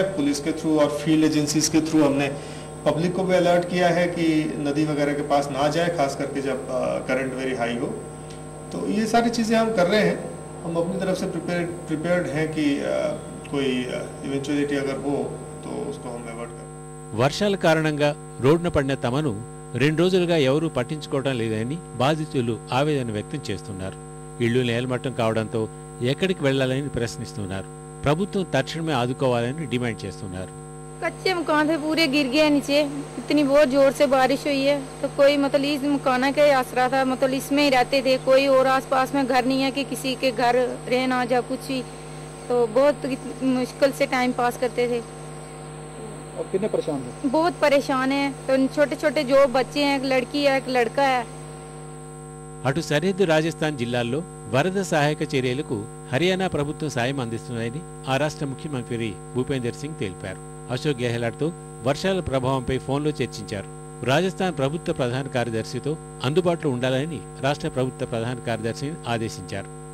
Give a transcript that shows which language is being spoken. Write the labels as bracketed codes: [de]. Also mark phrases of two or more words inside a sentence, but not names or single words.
[hi] पुलिस के थ्रू और [en] field agencies [hi] के थ्रू हमने पब्लिक को भी अलर्ट किया है कि नदी वगैरह के पास ना जाए, खास करके जब [en] current very high [hi] हो. तो ये सारी चीज़ें हम कर रहे हैं. हम अपनी तरफ से प्रिपेयर्ड हैं कि कोई इवेंचुअलिटी अगर हो तो उसको हम अवॉइड करें. [te] వర్షాల కారణంగా రోడ్డున పడిన తమను 2 రోజులుగా ఎవరూ పట్టించుకోవడం లేదని బాధితులు ఆవేదన వ్యక్తం చేస్తున్నారు. ఇళ్లు నేలమట్టం కావడంతో ఎక్కడికి వెళ్లాలని ప్రశ్నిస్తున్నారు. ప్రభుత్వం తక్షణమే ఆదుకోవాలని డిమాండ్ చేస్తున్నారు. [hi] कच्चे मकान थे पूरे गिर गए नीचे. इतनी बहुत जोर से बारिश हुई है तो कोई मतलब इस मकान का आसरा था, मतलब इसमें ही रहते थे. कोई और आसपास में घर नहीं है कि किसी के घर रहना जा कुछ ही. तो बहुत मुश्किल से टाइम पास करते थे. और कितने परेशान थे? बहुत परेशान है. तो छोटे छोटे जो बच्चे हैं, एक लड़की है, एक लड़का है. [te] అటు సరిహద్దు రాజస్థాన్ జిల్లాల్లో వరద సహాయక చర్యలకు హర్యానా ప్రభుత్వం సాయం అందిస్తుందని ఆ రాష్ట్ర ముఖ్యమంత్రి భూపేందర్ సింగ్ తెలిపారు. అశోక్ గెహ్లాట్తో వర్షాల ప్రభావంపై ఫోన్లో చర్చించారు. రాజస్థాన్ ప్రభుత్వ ప్రధాన కార్యదర్శితో అందుబాటులో ఉండాలని రాష్ట్ర ప్రభుత్వ ప్రధాన కార్యదర్శిని ఆదేశించారు.